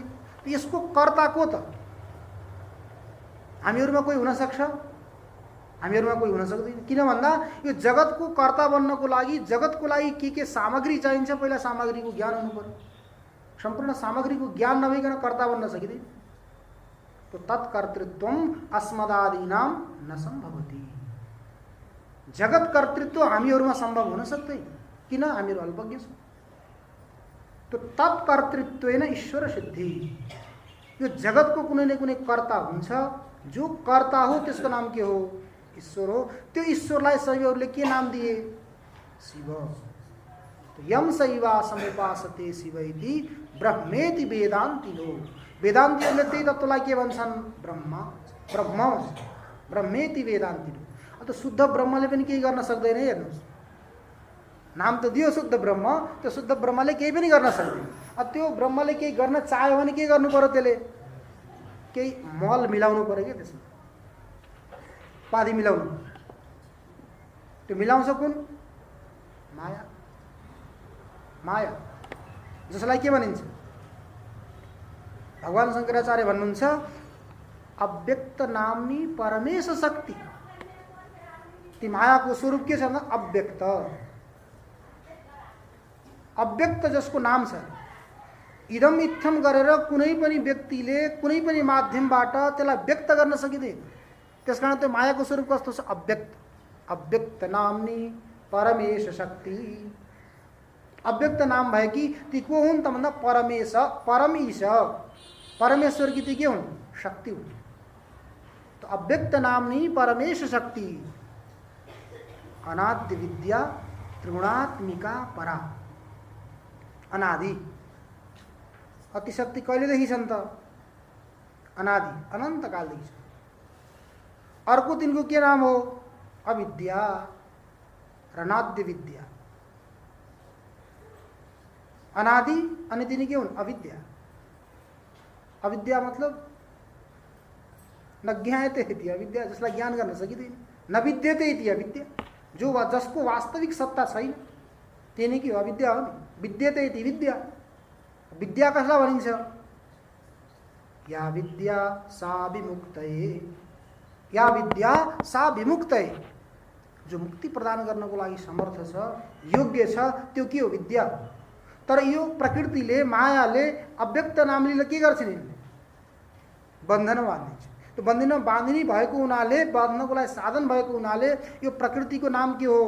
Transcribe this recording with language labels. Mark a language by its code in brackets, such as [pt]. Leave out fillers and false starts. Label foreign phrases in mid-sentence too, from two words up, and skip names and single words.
[ne] यसको कर्ता को त? हामीहरुमा कोही हुन सक्छ? हामीहरुमा कोही हुन सक्दैन। किन भन्दा यो जगतको कर्ता बन्नको लागि जगतको लागि के सामग्री चाहिन्छ? पहिला सामग्रीको ज्ञान हुनु पर्यो। सम्पूर्ण सामग्रीको ज्ञान नभइकन कर्ता बन्न सकिदैन। [sa] तो तत्कर्तृत्वम अस्मदादीनाम न सम्भवति। [ne] जगत कर्तृत्व हामीहरुमा सम्भव हुन सक्दैन। किन? हामीहरु अल्पज्ञ छौं। [sa] तो तत्कर्तृत्वेन ईश्वर सिद्धि। [ne] यो जगतको कुनै न कुनै कर्ता हुन्छ। जो कर्ता हो त्यसको नाम के हो? ईश्वर हो। त्यो ईश्वरलाई शैवहरूले के नाम दिए? शिव। [sa] तो यम शैवा समुपासते शिव इति ब्रह्मेति वेदान्तिनो। [ne] वेदान्तीहरूले त्यही तत्त्वलाई के भन्छन्? ब्रह्म। [sa] ब्रह्म ब्रह्मेति वेदान्तिनो। [ne] त शुद्ध ब्रह्मले पनि केही गर्न सक्दैन। हेर्नुहोस्, नाम त दियो शुद्ध ब्रह्म, त्यो शुद्ध ब्रह्मले केही पनि गर्न सक्दैन। त्यो ब्रह्मले केही गर्न चाह्यो भने के गर्नु पर्यो? त्यसले केही मल मिलाउनु पर्यो के त्यसमा, उपाधि मिलाउनु। त्यो मिलाउँछ कुन? माया। माया जसलाई के भनिन्छ? भगवान शंकराचार्य भन्नुहुन्छ [sa] अव्यक्त नामनी परमेश शक्ति। [ne] ती मायाको स्वरूप के छ भन्दा अव्यक्त। अव्यक्त जसको नाम छ, इदम इत्थम गरेर कुनै पनि व्यक्तिले कुनै पनि माध्यमबाट त्यसलाई व्यक्त गर्न सकिदैन। त्यसकारण त्यो मायाको स्वरूप कस्तो छ? अव्यक्त। [sa] अव्यक्त नामनी परमेश शक्ति। [ne] अव्यक्त नाम भए कि ती को हुन् त भन्दा परमेश, परम ईश, परमेश्वर की ती के हुन्? शक्ति हुन्। [sa] तो अव्यक्त नामनी परमेश शक्ति अनाद्य विद्या त्रिगुणात्मिका परा। [ne] अनादि। अतिशक्ति कहिलेदेखि छन् त? अनादि, अनन्त कालदेखि छ। अर्को तिनको के नाम हो? अविद्या र अनाद्य विद्या। अनादि अनि तिनी के हुन्? अविद्या। अविद्या मतलब [sa] नज्ञायते इति। [ne] अविद्या जसलाई ज्ञान गर्न सकिँदैन, [sa] न विद्यते इति अविद्या, [ne] जो जसको वास्तविक सत्ता छैन त्यही नै के हो? अविद्या हो नि। [sa] विद्यते इति विद्या, [ne] विद्या कसलाई भनिन्छ? [sa] या विद्या सा विमुक्तये, या विद्या सा विमुक्तये, [ne] जो मुक्ति प्रदान गर्नको लागि समर्थ छ, योग्य छ, त्यो के हो? विद्या। तर यो प्रकृतिले, मायाले, अव्यक्त नामले के गर्छन्? बन्धन बाँधिन्छ। त्यो बन्धन बाँधिनी भएको हुनाले, बाँध्नको लागि साधन भएको हुनाले यो प्रकृतिको नाम के हो?